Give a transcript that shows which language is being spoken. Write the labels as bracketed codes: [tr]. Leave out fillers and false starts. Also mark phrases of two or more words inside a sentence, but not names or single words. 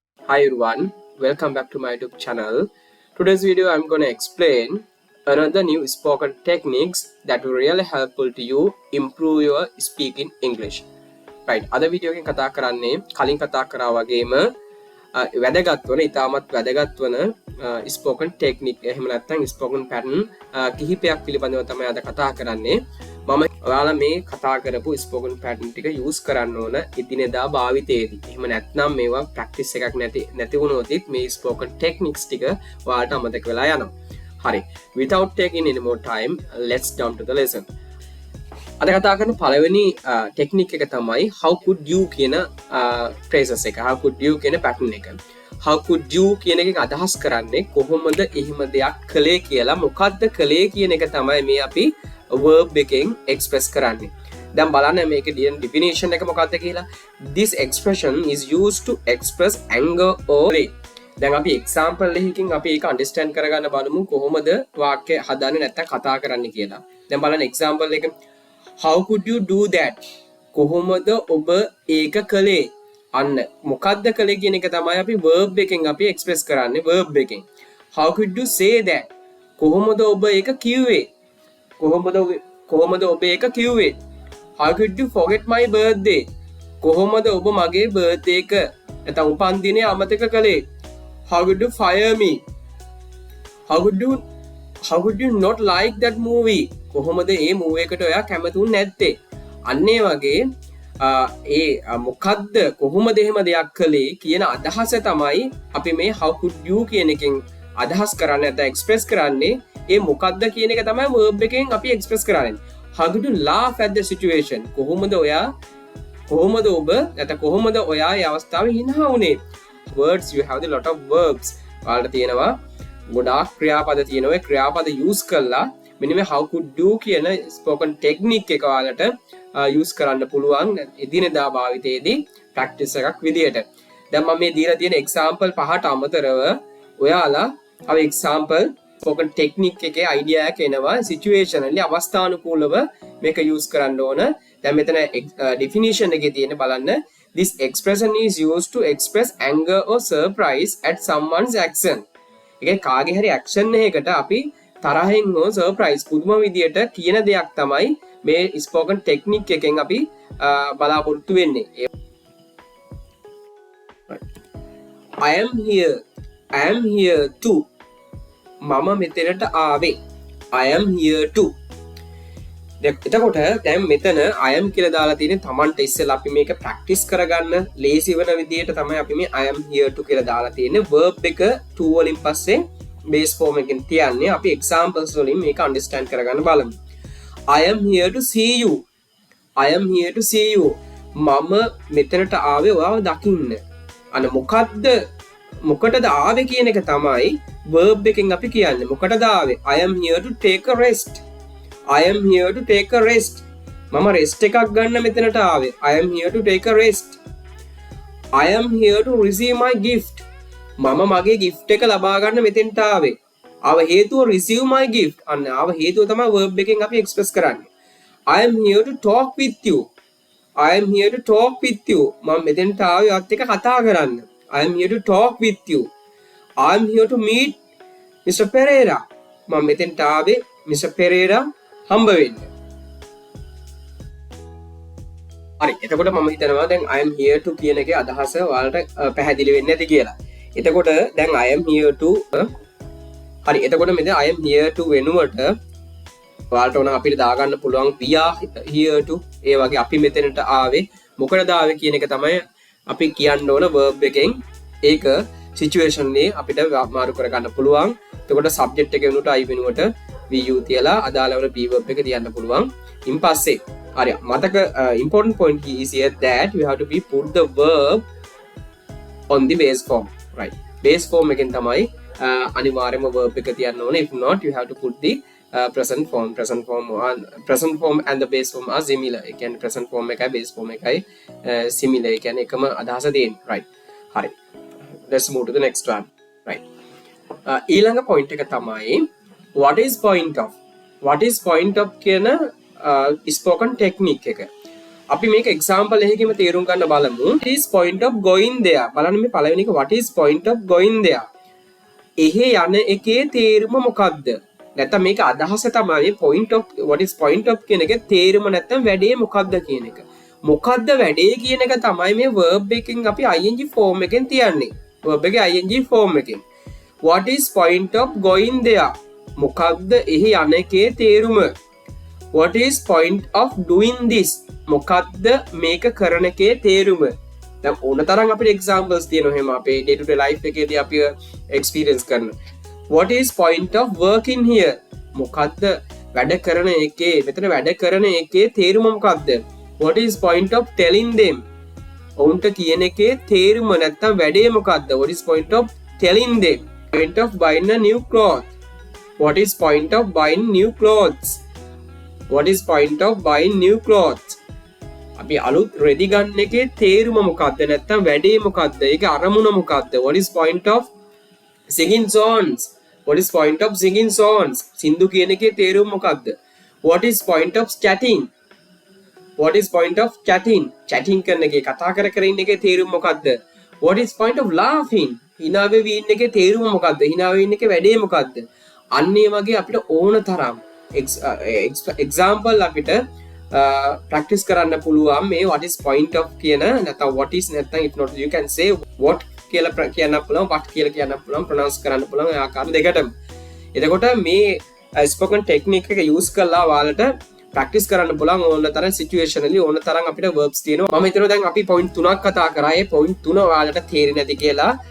[en] Hi everyone, welcome back to my YouTube channel. Today's video I'm going to explain another new spoken techniques that will really helpful to you improve your speaking English. Right, [si] අද වීඩියෝ එකෙන් කතා කරන්නේ කලින් කතා කරා වගේම වැදගත් වන ඉතාමත් වැදගත් වන [en] spoken technique [si] එහෙම නැත්නම් [en] spoken pattern [si] කිහිපයක් පිළිබඳව තමයි අද කතා කරන්නේ. මම ඔයාලා මේ කතා කරපු [en] spoken pattern [si] ටික use කරන්න ඕන එදිනෙදා භාවිතයේදී. එහෙම නැත්නම් මේවා practice එකක් නැති වුණොත් මේ [en] spoken techniques [si] ටික ඔයාලට අමතක වෙලා යනවා. හරි. [en] Without taking any more time, let's jump to the lesson. [si] අද කතා කරන පළවෙනි ටෙක්නික් එක තමයි [en] how could you [si] කියන phrases එක. [en] how could you [si] කියන pattern එක. [en] how could you [si] කියන එකෙන් අදහස් කරන්නේ කොහොමද එහෙම දෙයක් කළේ කියලා. මොකද්ද කළේ කියන එක තමයි මේ අපි verb එකෙන් express කරන්නේ. දැන් බලන්න මේකේ තියෙන definition එක මොකක්ද කියලා. [en] This expression is used to express anger or rage. [si] දැන් අපි example එකකින් අපි ඒක understand කරගන්න බලමු කොහොමද වාක්‍ය හදන්නේ නැත්නම් කතා කරන්නේ කියලා. දැන් බලන්න example එක. [en] How could you do that? [si] කොහොමද ඔබ ඒක කළේ? අන්න මොකද්ද කළේ කියන එක තමයි අපි verb එකෙන් අපි express කරන්නේ verb එකෙන්. [en] How could you say that? [si] කොහොමද ඔබ ඒක කිව්වේ? කොහොමද ඔබ ඒක කිව්වේ? [en] How could you forget my birthday? [si] කොහොමද ඔබ මගේ birthday එක නැත්නම් උපන්දිනය අමතක කළේ? [en] How could you fire me? How could you not like that movie? [si] කොහොමද ඒ මූවී එකට ඔයා කැමතුන් නැත්තේ? අන්න ඒ වගේ මොකද්ද කොහොමද එහෙම දෙයක් කළේ කියන අදහස තමයි අපි මේ [en] how could you [si] කියන එකෙන් අදහස් කරන්නේ නැත්නම් එක්ස්ප්‍රෙස් කරන්නේ. ඒ මොකද්ද කියන එක තමයි verb එකෙන් අපි එක්ස්ප්‍රෙස් කරන්නේ. [en] How could you laugh at the situation? [si] කොහොමද ඔබ නැත්නම් කොහොමද ඔයා මේ අවස්ථාවේ හිනා වුනේ? [en] Words, you have a lot of verbs. [si] ඔයාලට තියෙනවා ගොඩාක් ක්‍රියාපද තියෙනවා. ඒ ක්‍රියාපද use කරලා මෙන්න මේ [en] how could you [si] කියන [en] spoken technique [si] එක ඔයාලට use කරන්න පුළුවන් එදිනෙදා භාවිතයේදී practice එකක් විදියට. දැන් මම මේ දීලා තියෙන example පහට අමතරව ඔයාලා අව [en] example spoken technique [si] එකේ idea එක එනවා situationally අවස්ථානුකූලව මේක use කරන්න ඕන. දැන් මෙතන definition එකේ තියෙන බලන්න. [en] This expression is used to express anger or surprise at someone's action. [si] ඒකේ කාගේ හරි action එකකට අපි තරහින් හෝ surprise පුදුම විදියට කියන දෙයක් තමයි මේ spoken technique එකෙන් අපි බලාපොරොත්තු වෙන්නේ. [en] I am here too. [si] මම මෙතනට ආවේ. [en] I am here too. [si] එතකොට දැන් මෙතන [en] I am [si] කියලා දාලා තියෙන තමන්ට ඉස්සෙල්ලා අපි මේක practice කරගන්න ලේසි වෙන විදියට තමයි අපි මේ [en] I am here too [si] කියලා දාලා තියෙන්නේ. verb එක to වලින් පස්සේ [en] base form [si] එකෙන් තියන්නේ. අපි examples වලින් මේක understand කරගන්න බලමු. [en] I am here to see you. I am here to see you. [si] මම මෙතනට ආවේ ඔයාව දකින්න. අන්න මොකටද ආවේ කියන එක තමයි verb එකෙන් අපි කියන්නේ. මොකටද ආවේ? [en] I am here to take a rest. I am here to take a rest. [si] මම rest එකක් ගන්න මෙතනට ආවේ. [en] I am here to take a rest. I am here to receive my gift. [si] මම මගේ gift එක ලබා ගන්න මෙතෙන්ට ආවේ. ආව හේතුව [en] receive my gift. [si] අන්න ආව හේතුව තමයි verb එකෙන් අපි express කරන්නේ. [en] I am here to talk with you. I am here to talk with you. [si] මම මෙතෙන්ට ආවේ ඔයත් එක්ක කතා කරන්න. [en] I am here to talk with you. I am here to meet Mr. Pereira. [si] මම මෙතෙන්ට ආවේ Mr. Pereira හම්බ වෙන්න. හරි. එතකොට මම හිතනවා දැන් [en] I am here to [si] කියන එකේ අදහස ඔයාලට පැහැදිලි වෙන්නේ නැති කියලා. එතකොට දැන් [en] I am here to හරි. [si] එතකොට මෙතන [en] I am here to [si] වෙනුවට ඔයාලට ඕන අපිට දාගන්න පුළුවන් [en] we are here to. [si] ඒ වගේ අපි මෙතනට ආවේ මොකටද ආවේ කියන එක තමයි අපි කියන්න ඕන verb එකෙන්. ඒක situation එකේ අපිට මාරු කරගන්න පුළුවන්. එතකොට subject එක වෙනුවට I වෙනුවට we you තියලා අදාළ වෙන [en] be verb [si] එක තියන්න පුළුවන්. ඉන් පස්සේ හරි මතක [en] important point is here that you have to be put the verb on the base form. Right. Base form [si] එකෙන් තමයි අනිවාර්යයෙන්ම verb එක තියන්න ඕනේ. [en] If not you have to put the present form and the base form are similar. [si] ඒ කියන්නේ [en] present form [si] එකයි [en] base form [si] එකයි similar. ඒ කියන්නේ එකම අදහස දෙන්නේ. Right. හරි. [en] Let's move to the next one. Right. [si] ඊළඟ point එක තමයි [en] what is point of [si] කියන [en] spoken technique [si] එක. අපි මේක example එකකින්ම තේරුම් ගන්න බලමු. [en] What is point of going there? [si] බලන්න මේ පළවෙනි එක [en] what is point of going there? [si] එහෙ යන එකේ තේරුම මොකක්ද? නැත්නම් මේක අදහස තමයි [en] point of what is point of [si] කියන එකේ තේරුම නැත්නම් වැඩේ මොකක්ද කියන එක. මොකක්ද වැඩේ කියන එක තමයි මේ verb එකෙන් අපි [en] ing form [si] එකෙන් තියන්නේ. verb එකේ [en] ing form [si] එකෙන්. [en] What is point of going there? [si] මොකක්ද එහි යන එකේ තේරුම? [en] What is point of doing this? [si] මොකක්ද මේක කරන එකේ තේරුම? දැන් ඕන තරම් අපිට examples තියෙනවා එහෙම අපේ [en] day to day life [si] එකේදී අපි experience කරන. [en] What is point of working here? [si] මොකක්ද වැඩ කරන එකේ මෙතන වැඩ කරන එකේ තේරුම මොකක්ද? [en] What is point of telling them? [si] ඔවුන්ට කියන එකේ තේරුම නැත්තම් වැඩේ මොකක්ද? [en] What is point of telling them? Point of buying a new cloth. What is point of buying new clothes? What is point of buying new clothes? [si] අපි අලුත් රෙදි ගන්න එකේ තේරුම මොකක්ද නැත්තම් වැඩේ මොකක්ද? ඒක අරමුණ මොකක්ද? [en] What is point of singing songs? What is point of singing songs? [si] සින්දු කියන එකේ තේරුම මොකක්ද? [en] What is point of chatting? What is point of chatting? [si] Chatting කරන එකේ කතා කර කර ඉන්න එකේ තේරුම මොකක්ද? [en] What is point of laughing? [si] hina වෙවි ඉන්න එකේ තේරුම මොකක්ද? hina වෙවි ඉන්න එකේ වැඩේ මොකක්ද? අන්න ඒ වගේ අපිට ඕන තරම් example අපිට practice කරන්න පුළුවන් මේ [en] what is point of [si] කියන නැත්නම් [en] what is [si] නැත්නම් [en] if not you can say what [si] කියලා කියන්න පුළුවන් what කියලා කියන්න පුළුවන් pronounce කරන්න පුළුවන් ඒ ආකාර දෙකටම. එතකොට මේ [en] spoken technique [si] එක use කරලා ඔයාලට practice කරන්න පුළුවන් ඕන තරම් situationally ඕන තරම් අපිට verbs තියෙනවා. මම හිතනවා දැන් අපි point 3ක් කතා කරා. ඒ point 3 ඔයාලට තේරෙන්නේ නැති කියලා.